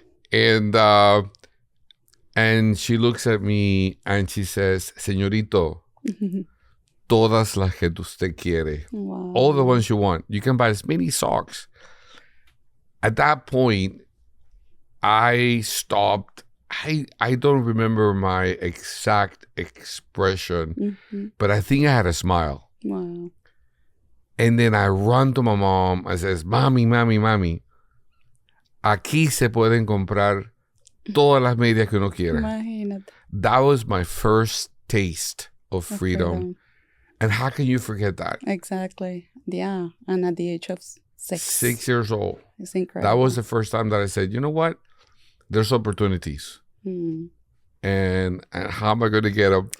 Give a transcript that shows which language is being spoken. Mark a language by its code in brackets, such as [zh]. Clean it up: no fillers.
[en] And she looks at me and she says, [es] señorito, todas las que usted quiere, [en] all the ones you want. You can buy as many socks. At that point, I stopped. I don't remember my exact expression, but I think I had a smile. Wow. And then I run to my mom. I says, [es] mami, aquí se pueden comprar todas las medias que uno quiera. Imagínate. [en] That was my first taste of freedom. And how can you forget that? Exactly. Yeah. And at the age of 6. 6 years old. It's incredible. That was the first time that I said, you know what? There's opportunities. And how am I going to get them?